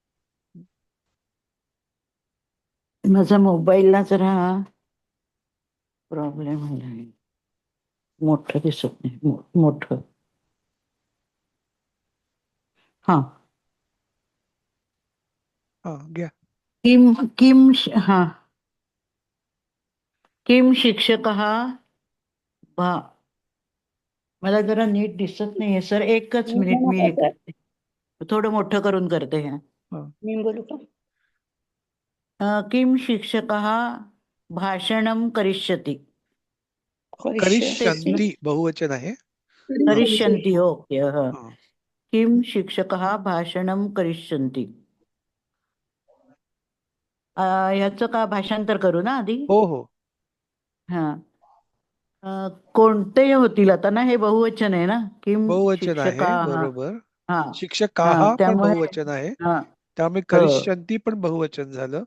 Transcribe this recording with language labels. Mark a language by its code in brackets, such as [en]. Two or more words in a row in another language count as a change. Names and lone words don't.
[mr] माझा मोबाईलला जरा प्रॉब्लेम आहे, मोठं दिसत नाही मोठं. हा हा घ्या. [sa] किम किम [mr] हा [sa] किम शिक्षकः [mr] मला जरा नीट दिसत नाहीये सर, एकच मिनिट मी हे करते, थोडं मोठं करून करते. मी बोलू का? [sa] किम शिक्षकः भाषणं करिष्यति. [mr] करिष्यन्ति बहुवचन आहे. करिष्यन्ति ओके. हा. [sa] किम शिक्षकः भाषणं करिष्यन्ति. [mr] याचं का भाषांतर करू ना आधी? हो हो. हा कोणते होतील आता ना, हे बहुवचन आहे ना. किम बहुवचन आहे शिक्षकाः. बरोबर. हा शिक्षकाः पण त्यामुळे बहुवचन आहे, हा त्यामुळे करिष्यन्ति पण बहुवचन झालं.